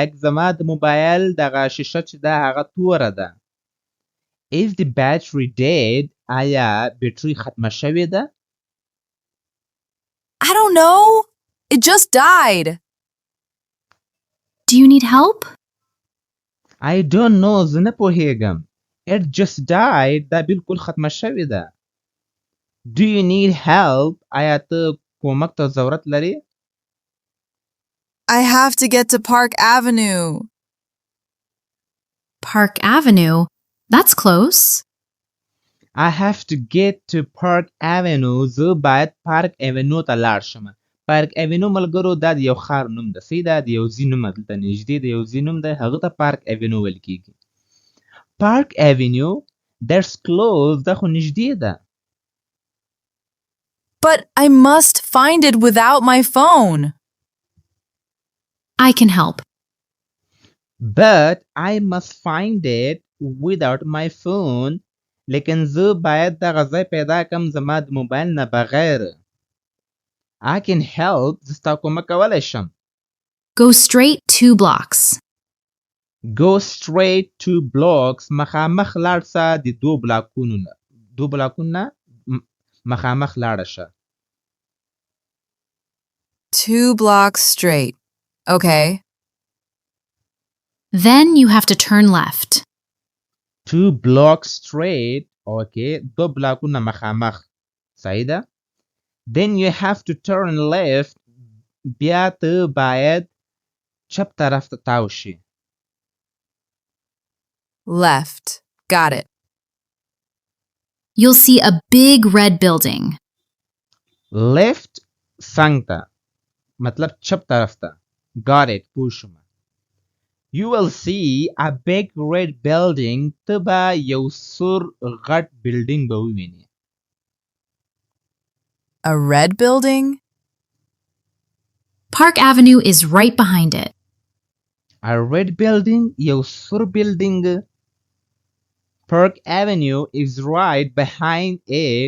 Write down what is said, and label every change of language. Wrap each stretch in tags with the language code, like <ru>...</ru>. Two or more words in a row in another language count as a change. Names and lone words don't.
<ps>زما د موبایل دغه شیشه چې ده هغه توره ده.</ps> <en>Is the battery dead?</en> <ps>آیا بیټرۍ ختمه شوې ده؟</ps> <en>I don't know. It just died. Do you need help? I don't know.</en> <ps>زه نه پوهیږم.</ps> <en>It just died.</en> <ps>دا بالکل ختمه شوې ده.</ps> <en>Do you need help?</en> <ps>آیا ته کومک ته ضرورت لري؟</ps> <en>I have to get to Park Avenue. Park Avenue? That's close. I have to get to Park Avenue.</en> <ps>زه باید پارک ایونیو ته لاړ شم. پارک ایونیو ملګرو دا د یو ښار نوم ده. صحیح ده د یو ځای نوم دلته نږدې د یو ځای نوم ده هغه ته پارک ایونیو ویل کېږي.</ps> <en>Park Avenue. That's close.</en> <ps>دا خو نږدې ده.</ps> <en>But I must find it without my phone. I can help. But I must find it without my phone.</en> <ps>لیکن زه باید دغه ځای پیدا کم زما د موبایل نه بغیر.</ps> <en>I can help.</en> <ps>زه ستا کومک کولی شم.</ps> <en>Go straight 2 blocks. Go straight 2 blocks.</en> <ps>مخامخ لاړ شه د 2 بلاکونو نه. 2 بلاکونو نه مخامخ لاړه شه.</ps> <en>2 blocks straight. Okay. Then you have to turn left. 2 blocks straight. Okay.</en> <ps>2 بلاکونه مخامخ. صحیح ده؟</ps> <en>Then you have to turn left.</en> <ps>بیا ته باید چپ طرف ته تاو شي.</ps> <en>Left. Got it. You'll see a big red building.</en> <ps>Left څنګ ته مطلب چپ طرف ته.</ps> <en>Got it.</en> <ps>پوه شوم.</ps> <en>You will see a big red building.</en> <ps>ته به یو سور غټ بلډینګ به ووینې.</ps> <en>A red building? Park Avenue is right behind it. A red building</en> <ps>یو سور بلډینګ.</ps> <en>Park Avenue is right behind it.</en>